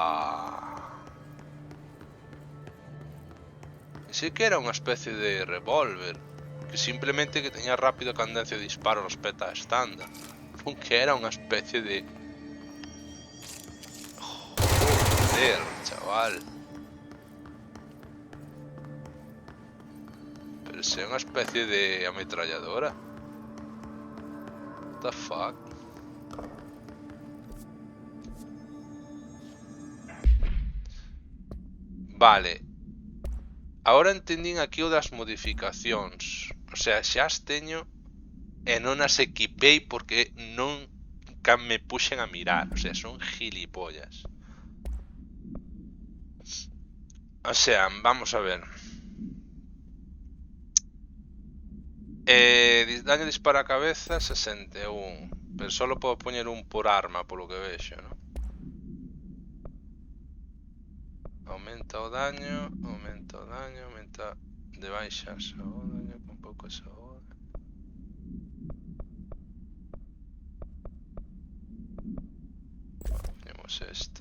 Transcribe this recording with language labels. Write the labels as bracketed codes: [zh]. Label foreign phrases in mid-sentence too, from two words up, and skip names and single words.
[gl] Pensei que era unha especie de revólver, que simplemente que teña rápida cadencia de disparo respecto a estándar. Non que era unha especie de... [es] Joder, chaval. [gl] Pero se é unha especie de ametralladora. [en] What the fuck? [gl] Vale. Ahora entendín aquí o das modificacións. [es] O sea, [gl] xa as teño e non as equipei porque nunca me puxen a mirar. [es] O sea, [gl] son gilipollas. [es] O sea, vamos a ver. Daño dispara a cabeza 61. Pero solo puedo poner un por arma, por lo que vexo, ¿no? [gl] Aumenta o daño, aumenta de baixas o daño con pouco saúde. [es] Ponemos este.